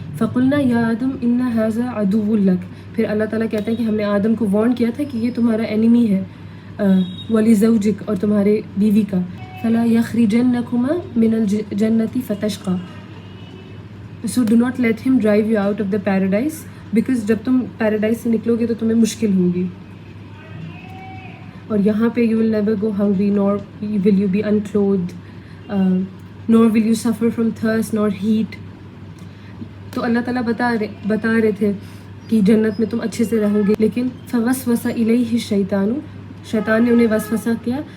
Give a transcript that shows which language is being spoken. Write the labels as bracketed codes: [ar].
[ar] فَقُلْنَا يَا آدَمُ إِنَّ هَذَا عَدُوٌّ لَكَ, [ur] پھر اللہ تعالیٰ کہتے ہیں کہ ہم نے آدم کو وارن کیا تھا کہ یہ تمہارا اینیمی ہے, وَلِزَوْجِكَ, اور تمہارے بیوی کا. [ar] فَلَا يَخْرِجَنَّكُمَا مِنَ الْجَنَّةِ فَتَشْقَى, [en] so do not let him drive you out of the paradise, because [ur] جب تم پیراڈائز سے نکلو گے تو تمہیں مشکل ہوگی. اور یہاں پہ [en] you will never go hungry, nor will you be unclothed, nor will you suffer from thirst nor heat. [ur] تو اللہ تعالیٰ بتا رہے تھے کہ جنت میں تم اچھے سے رہو گے, لیکن [ar] فوسوس الیہ الشیطان, [ur] شیطان نے انہیں وسوسہ کیا.